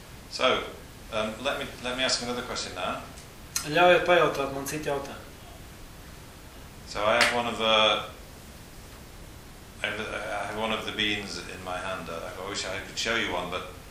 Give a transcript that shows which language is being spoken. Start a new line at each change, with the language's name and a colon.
English: So, let me ask another question now.
Latvian: Ļaujiet pajautāt man citu jautājumu.
English: So I have one of the I have one of the beans in my hand. I wish I could show you one, but...